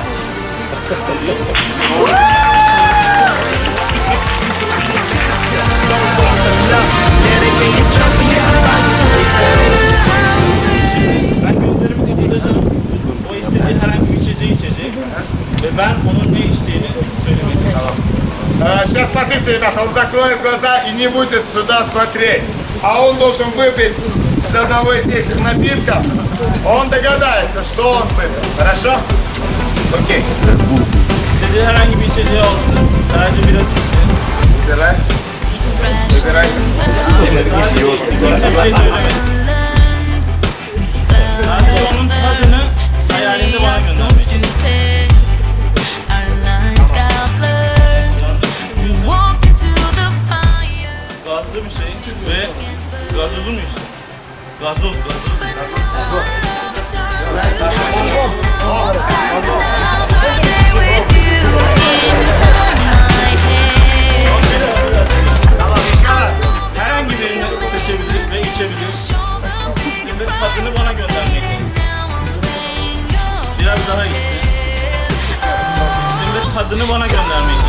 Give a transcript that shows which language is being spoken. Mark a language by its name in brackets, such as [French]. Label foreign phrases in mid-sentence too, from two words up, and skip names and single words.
[Turkish] Ben gözlerimi kapatacağım. O istediği herhangi bir içeceği içecek. Ve ben onun ne içtiğini söylemeyeceğim. [Russian] Сейчас смотрите, ребята, он закроет глаза и не будет сюда смотреть. А он должен выпить из одного из этих напитков. Он догадается, что он выпил. Хорошо? Окей. [Turkish] İstediği herhangi bir içeceği alsın. Sadece biraz içsin. [Russian] Выбирай. Выбирай. [Turkish] Sadece içsin. Kimse bir şey söylemesin. Sadece onun tadını hayalinde bana göndermeyecek. Gazlı bir şey ve gazozu mu işte? Gazoz. Tamam, [Russian] еще раз. [Turkish] Herhangi birini seçebilir ve içebilir. Ve tadını bana göndermeyecek. Biraz daha içsin. Ve tadını bana göndermeyecek.